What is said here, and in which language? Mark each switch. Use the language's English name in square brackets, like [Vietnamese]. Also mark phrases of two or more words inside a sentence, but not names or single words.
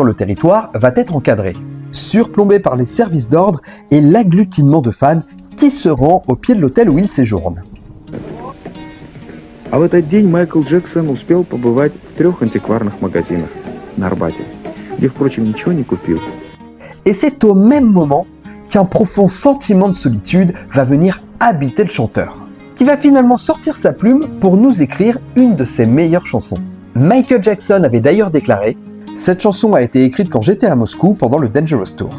[French] le territoire va être encadrée, surplombée par les services d'ordre et l'agglutinement de fans qui se rend au pied de l'hôtel où il séjourne. [Russian] А в этот день Майкл Джексон успел побывать в 3 антикварных магазинах на Арбате, где, впрочем, ничего не купил. [French] Et c'est au même moment qu'un profond sentiment de solitude va venir habiter le chanteur, qui va finalement sortir sa plume pour nous écrire une de ses meilleures chansons. Michael Jackson avait d'ailleurs déclaré « Cette chanson a été écrite quand j'étais à Moscou pendant le Dangerous Tour.